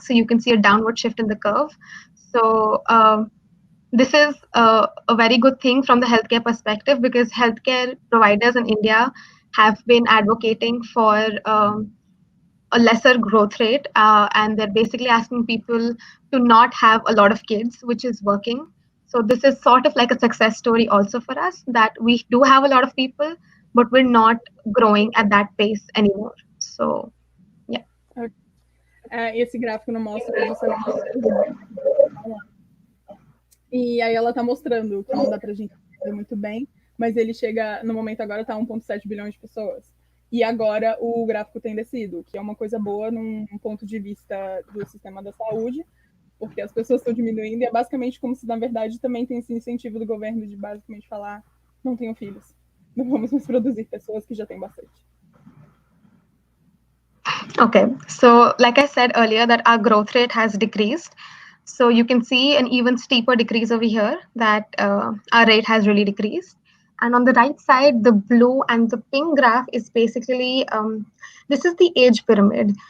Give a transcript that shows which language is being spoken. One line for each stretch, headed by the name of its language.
English: So you can see a downward shift in the curve. So this is a very good thing from the healthcare perspective, because healthcare providers in India have been advocating for a lesser growth rate, and they're basically asking people to not have a lot of kids, which is working. So this is sort of like a success story also for us, that we do have a lot of people, but we're not growing at that pace anymore. So, yeah.
Portuguese: Esse gráfico não mostra justamente. E aí ela está mostrando que não dá para a gente entender muito bem, mas ele chega, no momento agora está 1,7 bilhões de pessoas. E agora o gráfico tem descido, que é uma coisa boa num ponto de vista do sistema da saúde, porque as pessoas estão diminuindo, e é basicamente como se, na verdade, também tem esse incentivo do governo de basicamente falar, não tenham filhos, não vamos mais produzir pessoas que já têm bastante.
English: Okay, so like I said earlier, that our growth rate has decreased. So you can see an even steeper decrease over here, that our rate has really decreased. And on the right side, the blue and the pink graph is basically, this is the age pyramid.